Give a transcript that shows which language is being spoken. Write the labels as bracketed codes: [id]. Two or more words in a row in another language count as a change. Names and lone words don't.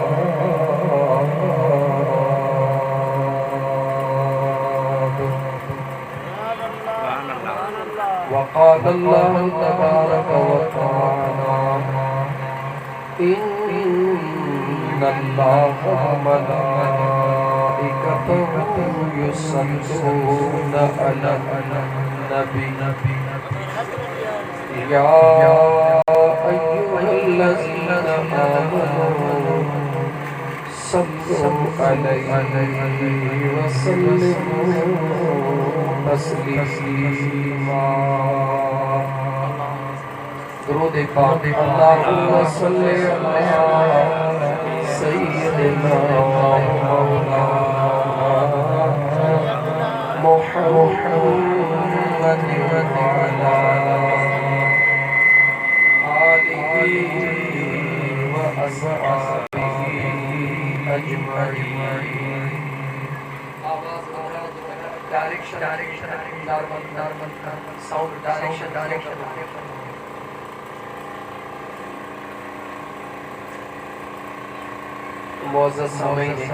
[ar] وقال الله تبارك وتعالى إن الله وملائكته يصلون على النبي يا أيها الذين آمنوا صلوا عليه وسلموا تسليما. [ur] درود پاک [ar] اللهم صل على سيدنا مولانا محمد وعلى آله وأصحابه أجمعين. [en] Direction sound direction [ur] معزز سامعین